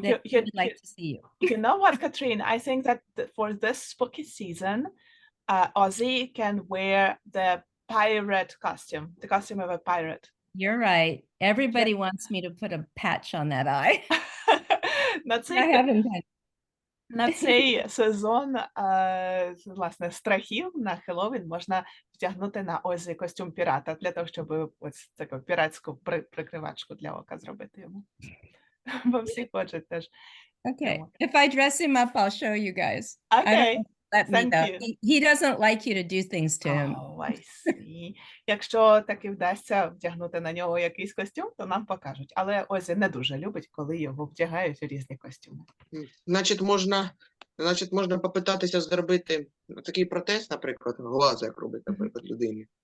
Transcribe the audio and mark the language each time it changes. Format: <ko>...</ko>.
<en>that he would like to see you. You know what, Katharine? I think that for this spooky season, Ozzy can wear the pirate costume, the costume of a pirate. You're right. Everybody wants me to put a patch on that eye.</en> <uk>На</uk> <en>I</en> <uk>цей,</uk> <en>haven't done.</en> <uk>на цей сезон власне страхів на Хеллоуін можна вдягнути на Озі костюм пірата для того, щоб ось таку піратську прикривачку для ока зробити йому. Бо всі хочуть теж.</uk> <en>Okay. Yeah. If I dress him up, I'll show you guys. I don't Okay. know, let me Thank though. you. He doesn't like you to do things to him. Oh, I see.</en> <uk>Якщо таки вдасться вдягнути на нього якийсь костюм, то нам покажуть. Але Озі не дуже любить, коли його вдягають у різні костюми. Значить, можна попитатися зробити такий протез, наприклад, глаза, як робить, наприклад, людині.</uk>